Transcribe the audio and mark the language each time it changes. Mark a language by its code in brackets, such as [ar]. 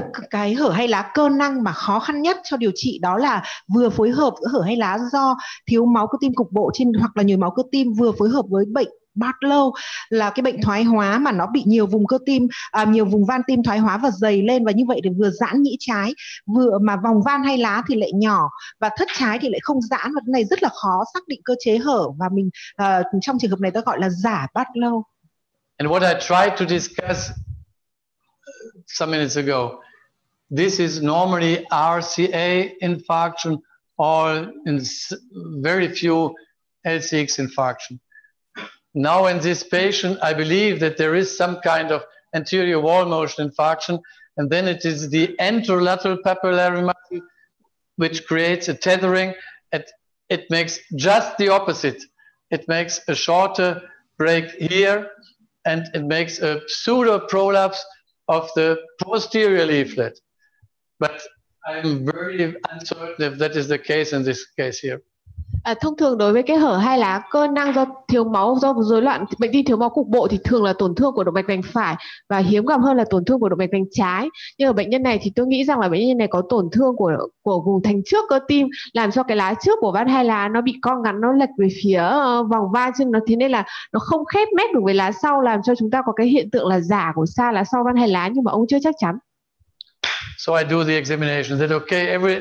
[vi] Cái hở hay lá cơ năng mà khó khăn nhất cho điều trị đó là vừa phối hợp giữa hở hay lá do thiếu máu cơ tim cục bộ hoặc là nhồi máu cơ tim, vừa phối hợp với bệnh Barlow là cái bệnh thoái hóa mà nó bị nhiều vùng cơ tim, nhiều vùng van tim thoái hóa và dày lên, và như vậy thì vừa giãn nhĩ trái, vừa mà vòng van hay lá thì lại nhỏ và thất trái thì lại không giãn, và cái này rất là khó xác định cơ chế hở, và mình trong trường hợp này ta gọi là giả Barlow. [en] And what I tried to discuss some minutes ago, this is normally RCA infarction or in very few LCX infarction. Now in this patient, I believe that there is some kind of anterior wall motion infarction, and then it is the anterolateral papillary muscle which creates a tethering. It makes just the opposite. It makes a shorter break here, and it makes a pseudo prolapse of the posterior leaflet. But I'm very uncertain if that is the case in this case here. [vi] Thông thường đối với cái hở hai lá cơ năng do thiếu máu, do rối loạn bệnh tim thiếu máu cục bộ thì thường là tổn thương của động mạch vành phải, và hiếm gặp hơn là tổn thương của động mạch vành trái. Nhưng ở bệnh nhân này thì tôi nghĩ rằng là bệnh nhân này có tổn thương của vùng thành trước cơ tim, làm cho cái lá trước của van hai lá nó bị co ngắn, nó lệch về phía vòng van, chứ nó thế nên là nó không khép mép được với lá sau, làm cho chúng ta có cái hiện tượng là giả của xa lá sau van hai lá, nhưng mà ông chưa chắc chắn. [en] So I do the examination. Is that okay?